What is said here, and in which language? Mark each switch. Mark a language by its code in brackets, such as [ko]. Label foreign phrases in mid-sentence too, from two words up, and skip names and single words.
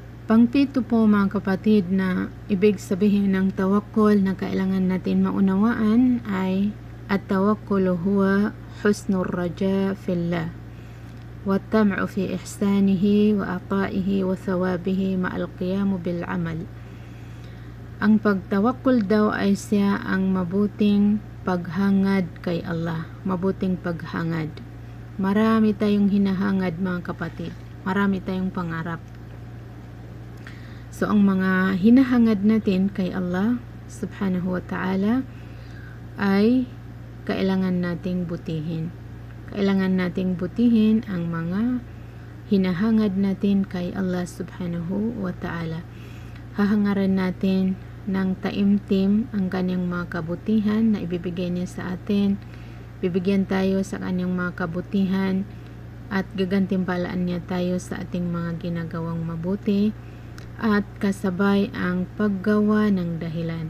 [tl] Pangpito po mga kapatid na ibig sabihin ng tawakkul na kailangan natin maunawaan ay [ar] التوكل هو حسن الرجاء في الله والطمع في إحسانه وعطائه وثوابه مع القيام بالعمل. [tl] Ang pagtawakkul daw ay siya ang mabuting paghangad kay Allah, mabuting paghangad. Marami tayong hinahangad mga kapatid, marami tayong pangarap. So, ang mga hinahangad natin kay Allah [ar] سبحانه وتعالى [tl] ay kailangan nating butihin. Kailangan nating butihin ang mga hinahangad natin kay Allah [ar] سبحانه وتعالى. [tl] Hahangaran natin ng taimtim ang kanyang mga kabutihan na ibibigay niya sa atin. Bibigyan tayo sa kanyang mga kabutihan at gagantimpalaan niya tayo sa ating mga ginagawang mabuti. At kasabay ang paggawa ng dahilan.